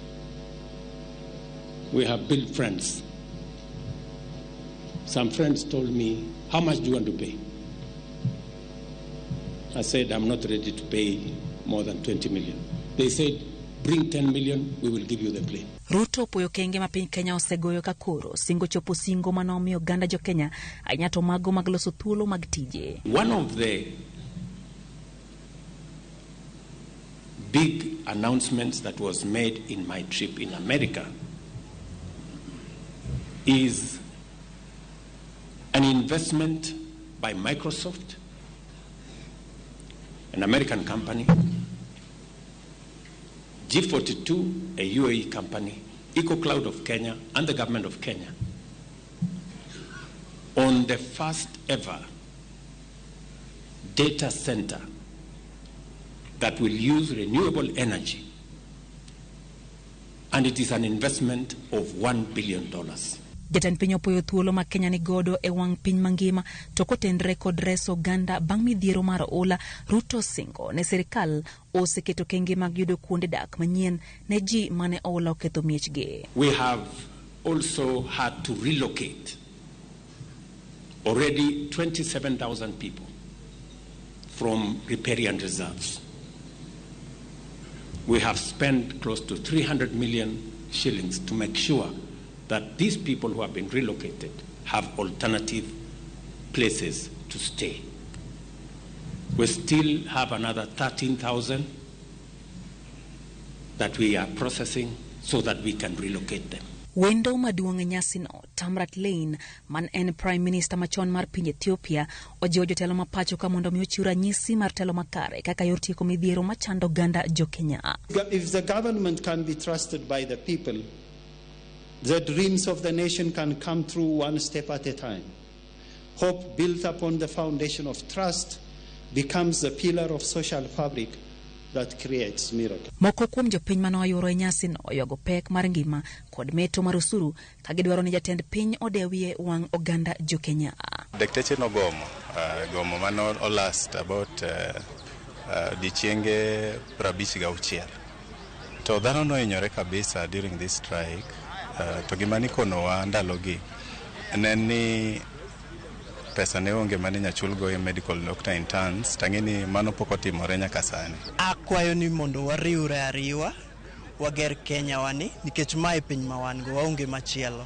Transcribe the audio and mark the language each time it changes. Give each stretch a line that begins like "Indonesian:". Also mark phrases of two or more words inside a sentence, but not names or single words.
English: We have built friends. Some friends told me, how much do you want to pay? I said, I'm not ready to pay more than 20 million. They said, bring 10 million, we will give you the plane.
Luo (Kenya and Tanzania): Ruto poyo kenge ma piny Kenya osegoyo kakoro, singo chopo singo manomiyo Uganda jo Kenya anyato mago magloso thuolo mag tije.
English: One of the big announcements that was made in my trip in America is an investment by Microsoft, an American company, G42, a UAE company, EcoCloud of Kenya, and the government of Kenya on the first ever data center that will use renewable energy. And it is an investment of $1 billion.
Luo (Kenya and Tanzania): Jatend piny opoyo thuolo ma Kenya ni godo e wang piny mangima to kotenre kod reso Uganda bang' midhiero mar ola. Ruto singo ne sirikal oseketo kenge mag yudo kuonde dak manyien ne ji mane ola oketho miechgi.
English: We have also had to relocate already 27,000 people from riparian reserves. We have spent close to 300 million shillings to make sure that these people who have been relocated have alternative places to stay. We still have another 13,000 that we are processing so that we can relocate them.
Luo (Kenya and Tanzania): Wendo maduong' nyasi no, Tamrat Lane, man en
English: Prime Minister
Luo (Kenya and Tanzania): machon mar piny Ethiopia, ojiwo jotelo mapacho ka mondo omi ochiw ranyisi mar telo makare kaka yor tieko midhiero machando Uganda jo Kenya.
English: If the government can be trusted by the people, the dreams of the nation can come through one step at a time. Hope built upon the foundation of trust becomes the pillar of social fabric that creates miracle.
Luo (Kenya and Tanzania): Moko kuom jopiny mano ayoro e nyasi no oyogo pek mar ngima kod meto mar osuru ka gidwaro ni jatend piny odewie wang' Uganda jo Kenya. Dakteche no gomo mano
English: last about
Luo (Kenya and Tanzania): dichienge 56. To dhano no hinyore kabisa
English: during this strike.
Luo (Kenya and Tanzania): To gimani konowa ndalogi neni pesa ne onge mane nyachulgo e
English: medical doctor interns
Luo (Kenya and Tanzania): tangeni mano pok otimore nyaka sani. Akwayo ni mondo wariwre ariwa wager Kenya wani nikech mae piny ma wan go waonge machielo.